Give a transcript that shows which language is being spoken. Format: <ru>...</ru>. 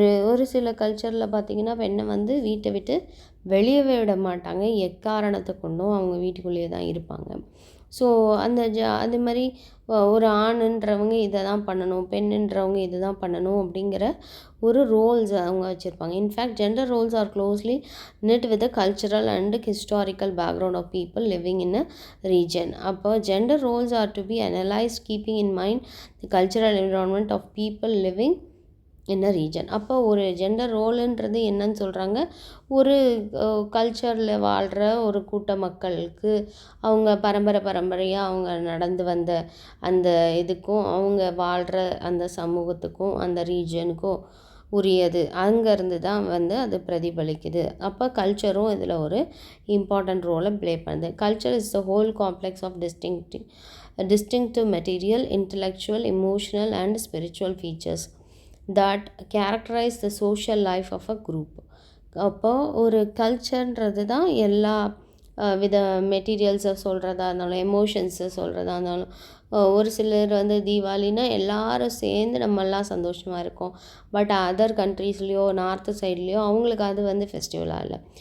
<ta>ஒரு சில கல்ச்சரில் பார்த்திங்கன்னா பெண்ணை வந்து வீட்டை விட்டு வெளியவே விட மாட்டாங்க, எக்காரணத்தை கொண்டும் அவங்க வீட்டுக்குள்ளேயே தான் இருப்பாங்க. ஸோ அது மாதிரி ஒரு ஆணுன்றவங்க இதை தான் பண்ணணும், பெண்ணுன்றவங்க இது தான் பண்ணணும் அப்படிங்கிற ஒரு ரோல்ஸ் அவங்க வச்சுருப்பாங்க.</ta> <en>In fact gender roles are closely knit with the cultural and historical background of people living in a region. அப்போ gender roles are to be analysed keeping in mind the cultural environment of people living என்ன region.</en> <ta>அப்போ ஒரு gender ரோலுன்றது என்னன்னு சொல்கிறாங்க, ஒரு கல்ச்சரில் வாழ்கிற ஒரு கூட்ட மக்களுக்கு அவங்க பரம்பரையாக அவங்க நடந்து வந்த அந்த இதுக்கும் அவங்க வாழ்கிற அந்த சமூகத்துக்கும் அந்த ரீஜனுக்கும் உரியது. அங்கேருந்து தான் வந்து அது பிரதிபலிக்குது. அப்போ கல்ச்சரும் இதில் ஒரு இம்பார்ட்டண்ட் ரோலை ப்ளே பண்ணுது.</ta> <en>Culture is the whole complex of distinctive material, intellectual, emotional and spiritual features that characterize the social life of a group.</en> <ta>அப்போ ஒரு கல்ச்சர்ன்றது தான் எல்லா வித மெட்டீரியல்ஸை சொல்கிறதா இருந்தாலும், எமோஷன்ஸை சொல்கிறதா இருந்தாலும், ஒரு சிலர் வந்து தீபாவளின்னா எல்லாரும் சேர்ந்து நம்மெல்லாம் சந்தோஷமாக இருக்கோம். பட் அதர் கண்ட்ரீஸ்லேயோ நார்த்து சைட்லேயோ அவங்களுக்கு அது வந்து ஃபெஸ்டிவலாக இல்லை.</ta>